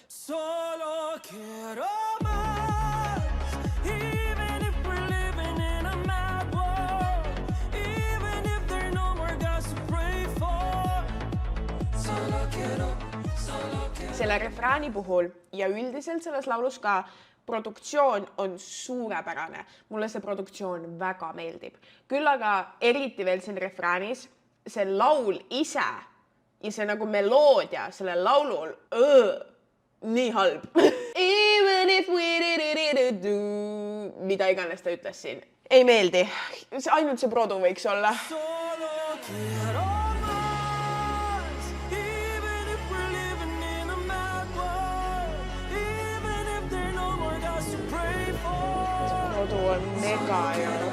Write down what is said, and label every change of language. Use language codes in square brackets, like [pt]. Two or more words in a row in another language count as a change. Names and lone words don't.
[es] Solo quiero más, [en] even if we're living in a mad world, even if there are no more gods to pray for. [es] Solo quiero. [et] Selle refraani puhul ja üldiselt selles laulus ka produktsioon on suurepärane. Mulle see produktsioon väga meeldib. Küll aga eriti veel siin refraanis see laul ise ja see nagu meloodia selle laulul nii halb. [en] Even if we do, [et] mida iganes ta ütles siin. Ei meeldi. Ainult see produ võiks olla. [es] Solo quiero. [et] Produ on mega ju.